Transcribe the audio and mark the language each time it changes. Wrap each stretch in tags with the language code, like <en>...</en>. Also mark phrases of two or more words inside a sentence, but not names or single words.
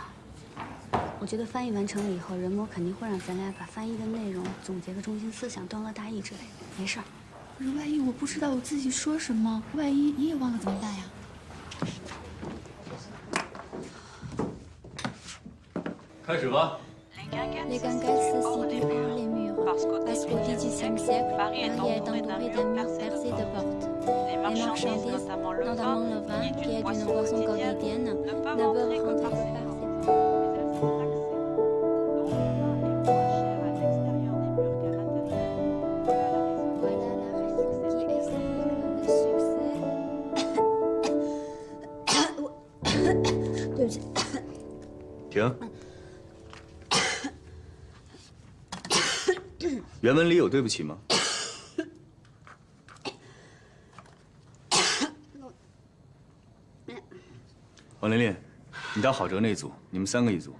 <zh>我觉得翻译完成了以后，人魔肯定会让咱俩把翻译的内容总结个中心思想，段落大意之类的。没事儿。可是万一我不知道我自己说什么，万一你也忘了怎么办呀？开始吧。</zh> <fr>Les gangas se situent hors les murs, parce qu'au XVIIIe siècle, Paris est entouré d'un mur percé de portes. Les marchandises, notamment le vin, qui est une boisson quotidienne, ne peuvent rentrer que par ces portes. Voilà la raison qui explique le succès.</fr> <zh>停。原文里有对不起吗？王琳琳，你到郝哲那组，你们3个一组。</zh>